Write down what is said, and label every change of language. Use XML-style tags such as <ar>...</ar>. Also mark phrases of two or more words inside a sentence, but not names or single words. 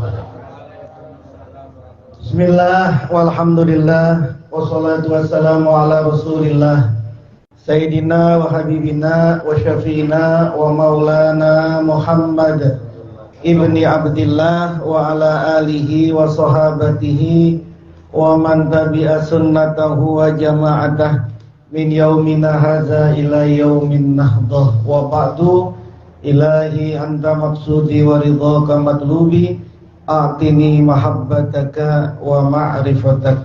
<ar>بسم الله والحمد لله والصلاة والسلام على رسول الله سيدنا وحبيبنا وشفيعنا ومولانا محمد بن عبد الله وعلى آله وصحابته ومن تبع سنته وجماعته من يومنا هذا إلى يوم النهضة. وبعد إلهي أنت مقصودي ورضاك مطلوبي أعطني محبتك ومعرفتك.</ar>